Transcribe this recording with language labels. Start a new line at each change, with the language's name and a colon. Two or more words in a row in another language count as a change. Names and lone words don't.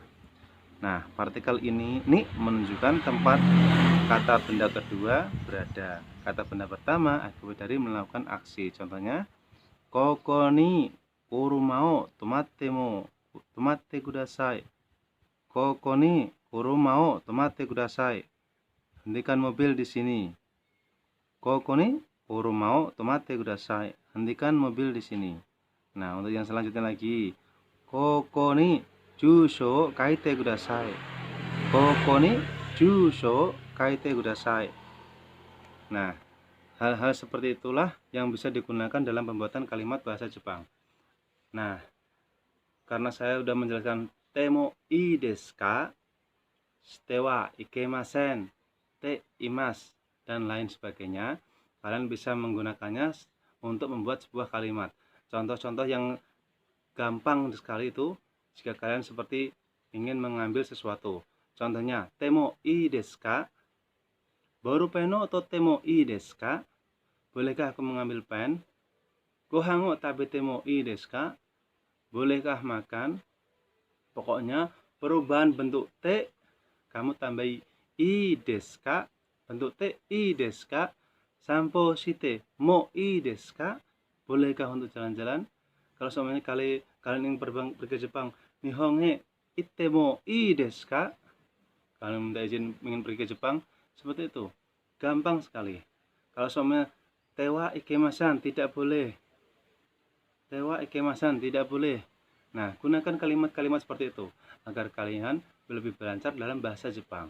Indonesian: Nah, partikel ini menunjukkan tempat kata benda kedua berada. Kata benda pertama akibat dari melakukan aksi. Contohnya,
Japanese: ここに車を止めてください. ここに車を止めてください.
Indonesian: Hentikan mobil di sini.
Japanese: ここに車を止めてください.
Indonesian: Hentikan mobil di sini. Nah, untuk yang selanjutnya lagi,
Japanese: ここに住所書いてください. ここに住所書いてください.
Indonesian: Nah, hal-hal seperti itulah yang bisa digunakan dalam pembuatan kalimat bahasa Jepang. Nah, karena saya sudah menjelaskan
Japanese: てもいいですか、してはいけません、ています,
Indonesian: dan lain sebagainya, kalian bisa menggunakannya untuk membuat sebuah kalimat. Contoh-contoh yang gampang sekali itu jika kalian seperti ingin mengambil sesuatu. Contohnya,
Japanese: てもいいですか？ボールペンをとてもいいですか?
Indonesian: Bolehkah aku mengambil pen?
Japanese: ご飯を食べてもいいですか?
Indonesian: Bolehkah makan? Pokoknya perubahan bentuk te kamu tambahi
Japanese: いいですか? Bentuk ていいですか？散歩してもいいですか?
Indonesian: Bolehkah untuk jalan-jalan? Kalau semuanya kalian ingin pergi ke Jepang,
Japanese: 日本へ行ってもいいですか?
Indonesian: Kalian minta izin ingin pergi ke Jepang, seperti itu. Gampang sekali. Kalau semuanya
Japanese: てはいけません,
Indonesian: tidak boleh.
Japanese: てはいけません,
Indonesian: tidak boleh. Nah, gunakan kalimat-kalimat seperti itu agar kalian lebih berlancar dalam bahasa Jepang.